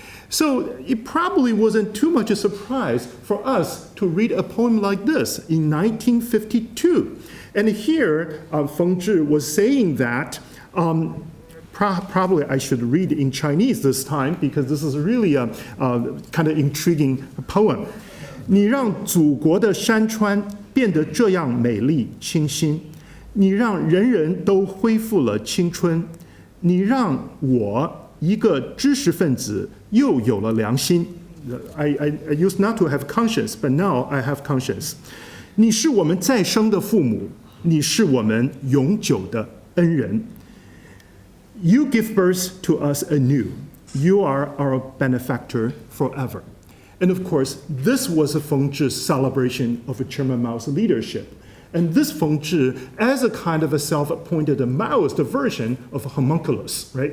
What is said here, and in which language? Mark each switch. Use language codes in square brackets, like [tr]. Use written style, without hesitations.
[en] So it probably wasn't too much a surprise for us to read a poem like this in 1952. And here, Feng Zhi was saying that, probably I should read in Chinese this time because this is really a kind of intriguing poem. [zh] 你让祖国的山川变得这样美丽清新，你让人人都恢复了青春，你让我一个知识分子又有了良心。 [en] I used not to have conscience, but now I have conscience. [zh] 你是我们再生的父母，你是我们永久的恩人。 [en] You give birth to us anew. You are our benefactor forever. And of course, this was Feng Zhi's celebration of Chairman Mao's leadership. And this Feng Zhi, as a kind of a self-appointed Maoist version of a homunculus, right?